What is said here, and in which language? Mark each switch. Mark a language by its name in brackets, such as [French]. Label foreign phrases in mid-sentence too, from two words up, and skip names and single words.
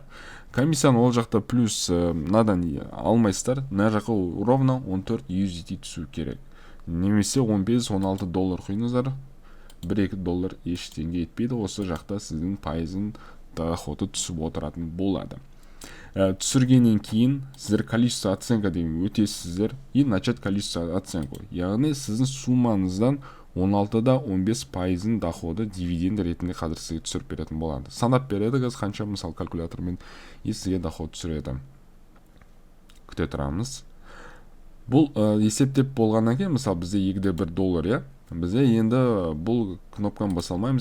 [Kazakh] Комиссияны ол жақта плюс мынадан алмайсыздар, мына жаққа ровно 14 USDT түсу керек. Немесе $15-16 құйыңыздар. $1-2 ештеңе етпейді, осы жақта сіздің пайызын доходы түсіп отыратын болады. Түсіргеннен кейін сіздер [Russian] количество оценка [Kazakh] деген өтесіздер [Russian] и начать количество оценку. [Kazakh] Яғни сіздің суммаңыздан 16-15% доходы дивиденд ретінде қазір сізге түсіріп беретін болады. Санап береді қазір қанша, мысалы калькулятормен сізге доход түсіреді. Күте тұрамыз. Бұл есептеп болғаннан кейін, мысалы бізде $2 бізде енді бұл кнопканы баса алмаймыз.